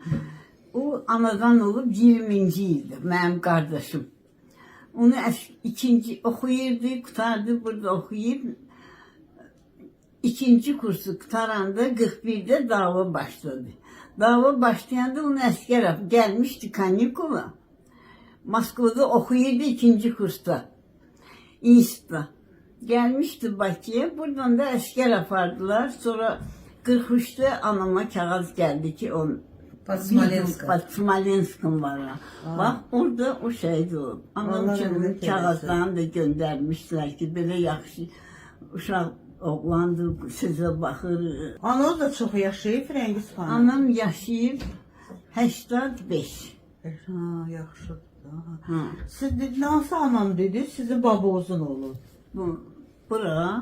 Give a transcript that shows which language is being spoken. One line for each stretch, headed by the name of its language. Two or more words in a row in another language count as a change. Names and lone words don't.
Azerbaijani: O anadan olub 20-ci ildir mənim qardaşım. Onu ikinci oxuyurdu, qutardı, burada oxuyub. İkinci kursu qutaranda 41'de dava başladı. Dava başlayanda onu əskər gelmişti kanikula. Moskova'da oxuyurdu ikinci kursta. İnstitutda. Gelmişti Bakı'ya. Buradan da əskər apardılar. Sonra 43'te anama kağıt geldi ki on Smolensk'ın var. Bak orada o şeydi o. Anam
Turkish: Allah için rahmet kağıtlarını da göndermişler ki böyle
Azerbaijani: yaxşı uşaq oğlandı, sizə baxır. Ananız da çox yaşayıb Firəngiz xanım. Anam yaşayıb 85. Ha, yaxşıdır. Ha. Ha. Siz dediniz, hansı anam dedi? Sizin babanızın olur. Bura